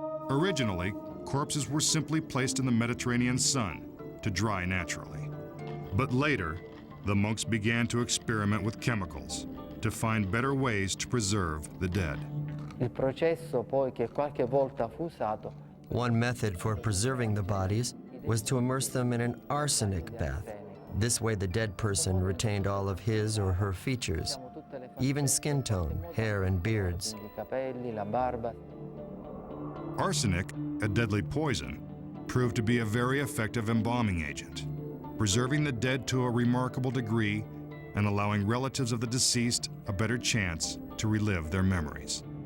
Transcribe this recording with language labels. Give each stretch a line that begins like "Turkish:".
English: Originally, corpses were simply placed in the Mediterranean sun to dry naturally. But later, the monks began to experiment with chemicals to find better ways to preserve the dead.
Italian: Il processo poi che qualche volta fu usato.
English: One method for preserving the bodies was to immerse them in an arsenic bath. This way the dead person retained all of his or her features, even skin tone, hair and beards.
Italian: I capelli, la barba.
English: Arsenic, a deadly poison, proved to be a very effective embalming agent, preserving the dead to a remarkable degree and allowing relatives of the deceased a better chance to relive their memories.